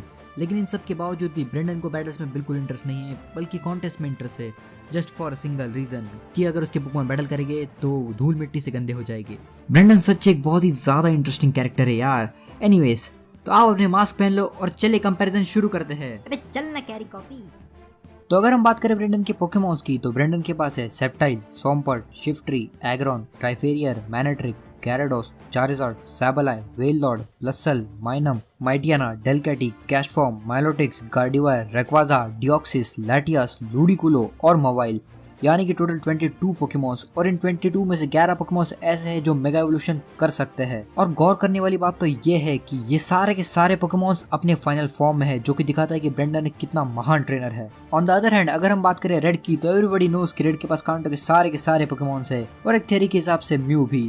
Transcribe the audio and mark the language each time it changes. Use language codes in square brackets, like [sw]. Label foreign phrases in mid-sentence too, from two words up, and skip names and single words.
[hi] लेकिन इन सब के बावजूद भी ब्रेंडन को बैटल्स में बिल्कुल इंटरेस्ट नहीं है, बल्कि कॉन्टेस्ट में इंटरेस्ट है, [en] just for a single reason [hi] कि अगर उसके पोकेमॉन बैटल करेंगे तो धूल मिट्टी से गंदे हो जाएंगे। ब्रेंडन सच एक बहुत ही ज्यादा [en] interesting character [hi] है यार। एनीवेज, तो आओ अपने मास्क पहन लो और चले कंपैरिजन शुरू करते हैं। अबे चल ना [en] carry copy. [hi] तो अगर हम बात करें ब्रेंडन के पोकेमॉन्स की, तो ब्रेंडन के पास है सेप्टाइल, स्वॉम्पर्ट, शिफ्ट्री, एग्रॉन, ट्राइफेरियर, मैनेट्रिक, gyarados, Charizard, Sableye, Wailord, Blustle, Minun, Mightyena, Delcatty, Castform, Milotic, Gardevoir, Rayquaza, Deoxys, Latias, Ludicolo और Mawile, यानी कि टोटल 22 पोकेमॉन्स। और इन 22 में से 11 पोकेमॉन्स ऐसे हैं जो [en] mega evolution [hi] कर सकते हैं। और गौर करने वाली बात तो ये है कि ये सारे के सारे पोकेमॉन्स अपने [en] final form [hi] में है, जो कि दिखाता है कि ब्रेंडन एक कितना महान ट्रेनर है। [en] on the other hand [hi] अगर हम बात करें रेड की, तो [en] everybody knows [hi] कि रेड के पास काउंटर के सारे पोकेमॉन्स है, और एक थ्योरी के हिसाब से म्यू भी।